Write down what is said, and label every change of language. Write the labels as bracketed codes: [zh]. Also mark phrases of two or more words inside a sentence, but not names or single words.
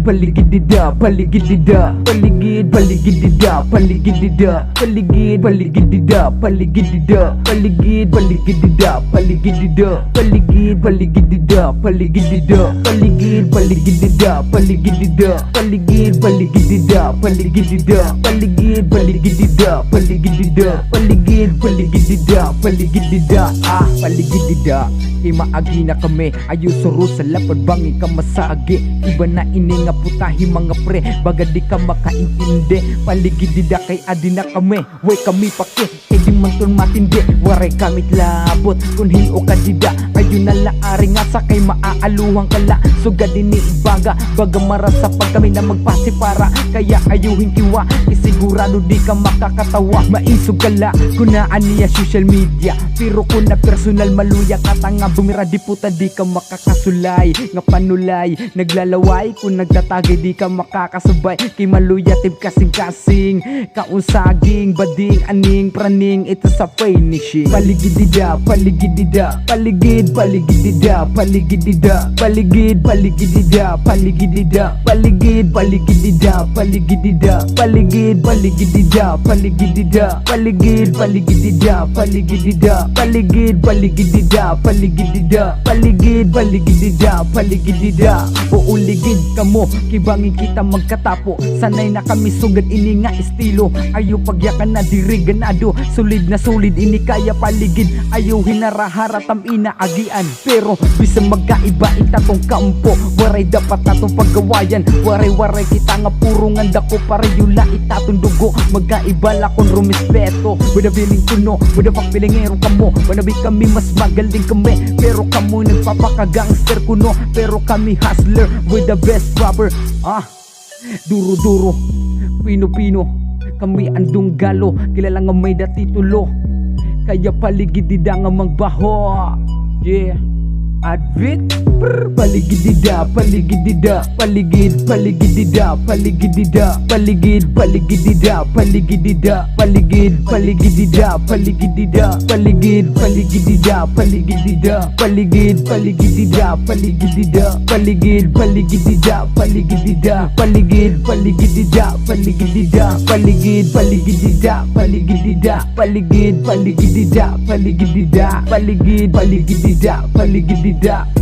[war] paligid dida, paligid dida, paligid, paligid dida, paligid dida, paligid, paligid dida, paligid dida, paligid, paligid dida, paligid dida, paligid, paligid dida, paligid dida, paligid, paligid dida, paligid dida, paligid, paligid dida, paligid dida, paligid, paligid dida, paligid dida, paligid, paligid dida, paligid dida, paligid dida. Himaagi na kami, ayo suro sa lapad bangi ka masagi. Iba na ini nga putahi mga pre, baga di ka makaintindi. Paligid dida kay adi na kami, way kami paki, edi man ton matindi. Waray kamit labot, kung hiyo ka dida, ayo na laari nga sa kay maaaluhang kala. Sugad ini ibaga, baga marasa pag kami na magpasipara. Kaya ayo hinkiwa, isigurado di ka makakatawa. Maisog kala, kunaan niya [en] social media, [war] pero kung na personal maluya katanga bumira di puta di ka makakasulay. [tl] Nga panulay, naglalaway, kung nagtatagay di ka makakasabay. [war] Kay maluya tip kasing-kasing, kaunsaging, [tl] bading, aning, praning, ito sa finishing. [war] Paligid dida, paligid dida, paligid, paligid dida, paligid dida, paligid, paligid dida, paligid dida, paligid, paligid dida, paligid dida, paligid, paligid dida, paligid dida, paligid, paligid dida, paligid dida, paligid, paligid dida, paligid dida, paligid, paligid dida, paligid dida. Uuligid kamo, kibangin kita magkatapo. [tl] Sanay na kami [war] sugad ini nga estilo. Ayo pagyakan na diri ganado, sulid na sulid ini kaya paligid. Ayo hinarahara tam inaagian, pero bisa magkaiba itatong kampo. Waray dapat natong paggawayan, waray-waray kita nga puro nga dako. Parayula itatong dugo, magkaiba lakon rumispeto. [tl] Wala feeling kuno, wala pang pilingero kamo. Wanabi kami mas magaling kami, pero kamo nagpapaka-gangster kuno. Pero kami [en] hustler, with the best rapper. [war] Duro-duro, pino-pino, kami andong galo, kilala nga may datitulo. Kaya paligid dida nga magbaho. [en] Yeah, Advit. [war] Paligid dida, paligid dida, paligid, paligid dida, paligid dida, paligid, paligid dida, paligid dida, paligid, paligid dida, paligid dida, paligid, paligid dida, paligid dida, paligid, paligid dida, paligid dida, paligid, paligid dida, paligid dida, paligid, paligid dida, paligid dida, paligid, paligid dida, paligid dida, paligid, paligid dida, paligid dida, paligid, paligid dida, paligid dida.